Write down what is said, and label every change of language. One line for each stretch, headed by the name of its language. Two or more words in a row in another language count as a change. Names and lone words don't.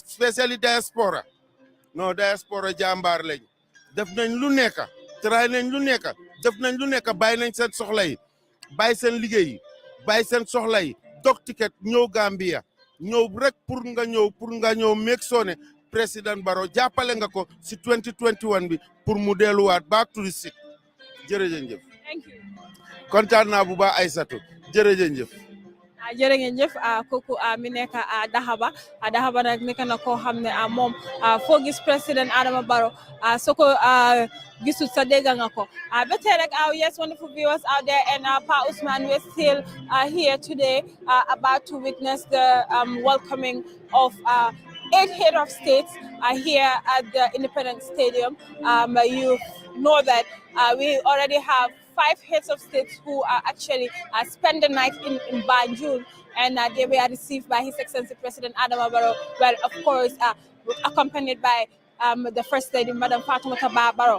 Wolof: que spécially diaspora non diaspora jàmbaar lañ def nañ lu nekk tray nañ lu nekk def nañ lu nekk bàyyi nañ seen soxla yi bàyyi seen liggéey yi bàyyi seen soxla yi dog ticket ñëw Gambia ñëw rek pour nga ñëw meeg soone président Barrow jàppale nga ko si 2021 bi pour mu delluwaat
English: back to the seat
Wolof: jërëjëf kontaan naa bu baax Aïssatou jërëjëf jërë ngeen jëf kooku mi nekk Dahaba nag nekk na koo xam ne moom foo gis président Adama Barrow soo ko gisut sa dégg nga ko ba tey rek
English: yes, wonderful viewers out there, and Pa Ousman, we're still here today about to witness the welcoming of 8 head of states here at the Independence Stadium. You know that we already have 5 heads of states who actually spend the night in Banjul, and they were received by His Excellency President Adama Barrow, well, of course, accompanied by the First Lady, Madam Fatoumata Barrow.